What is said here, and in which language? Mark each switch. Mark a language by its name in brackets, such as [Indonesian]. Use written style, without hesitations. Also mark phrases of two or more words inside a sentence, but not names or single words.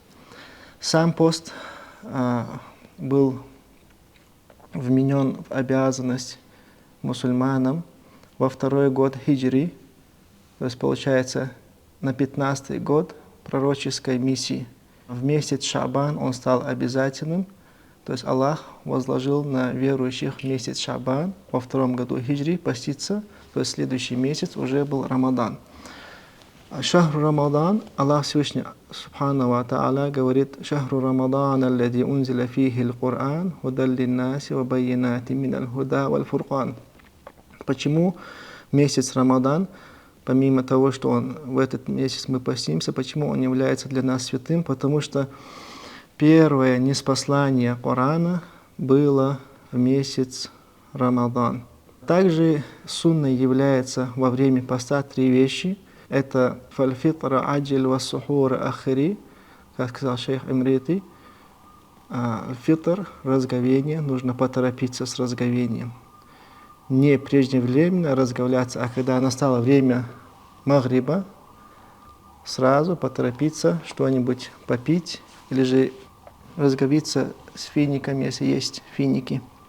[Russian] Сам пост был вменен в обязанность мусульманам во второй год хиджри, то есть получается на 15-й год пророческой миссии. В месяц Шаабан он стал обязательным, то есть Аллах возложил на верующих в месяц Шаабан во втором году хиджри поститься, то есть следующий месяц уже был Рамадан. [Arabic] شهر رمضان, [Russian] Аллах Всевышний [Arabic] سبحانه وتعالى говорит: «شهر رمضان الذي أنزل فيه القرآن هدى للناس وبينات من الهدى والفرقان». [Russian] Почему месяц Рамадан, помимо того, что в этот месяц мы постимся, почему он является для нас святым? Потому что первое ниспослание Корана было в месяц Рамадан. Также сунной является во время поста 3 вещи. [Arabic] Это فالفطر عجل والسحور أخر, [Russian] как сказал шейх Имрити. Фитр, разговение, нужно поторопиться с разговением. Не преждевременно разговляться, а когда настало время магриба, сразу поторопиться что-нибудь попить или же разговиться с финиками, если есть финики.